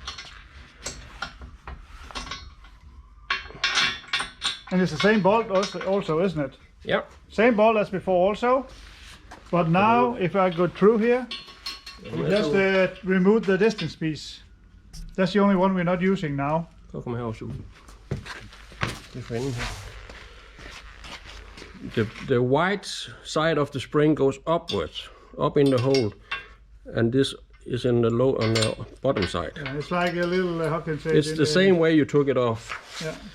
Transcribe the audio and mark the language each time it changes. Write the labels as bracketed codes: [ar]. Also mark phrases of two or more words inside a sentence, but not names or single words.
[en] And it's the same bolt also, isn't it? Yeah. Same bolt as before also. But now, if I go through here, we just remove the distance piece. That's the only one we're not using now. [da] Kom her og suge. [en] The white side of the spring goes upwards, up in the hole, and this is in the low on the bottom side. Yeah, it's like a little, how can I say? It's the same way you took it off. Yeah.